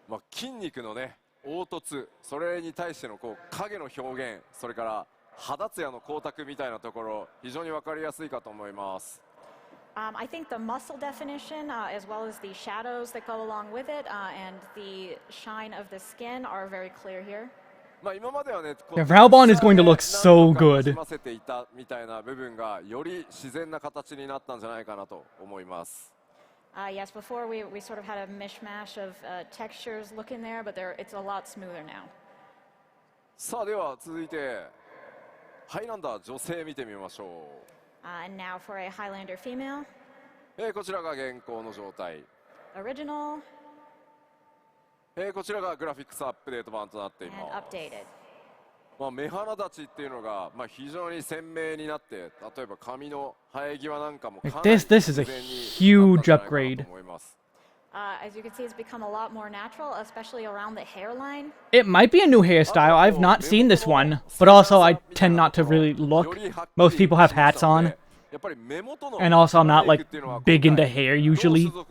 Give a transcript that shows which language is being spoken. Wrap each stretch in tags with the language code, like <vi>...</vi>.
<ja>筋肉のね、凹凸、それに対してのこう影の表現、それから肌ツヤの光沢みたいなところ、非常にわかりやすいかと思います。</ja> <en>I think the muscle definition, as well as the shadows that go along with it, and the shine of the skin are very clear here. Yeah, Valbon is going to look so good.</en> <ja>みたいな部分がより自然な形になったんじゃないかなと思います。</ja> <en>Yes, before we sort of had a mishmash of textures looking there, but it's a lot smoother now.</en> <ja>さあでは続いてハイランダー女性見てみましょう。</ja> <en>And now for a Highlander female.</en> <ja>こちらが現行の状態。</ja> <en>Original.</en> <ja>こちらがグラフィックスアップデート版となっています。目鼻立ちっていうのが非常に鮮明になって、例えば髪の生え際なんかもかなり</ja> <en>This is a huge upgrade. As you can see, it's become a lot more natural, especially around the hairline. It might be a new hairstyle. I've not seen this one. But also, I tend not to really look. Most people have hats on. And also, I'm not, like, big into hair, usually.</en>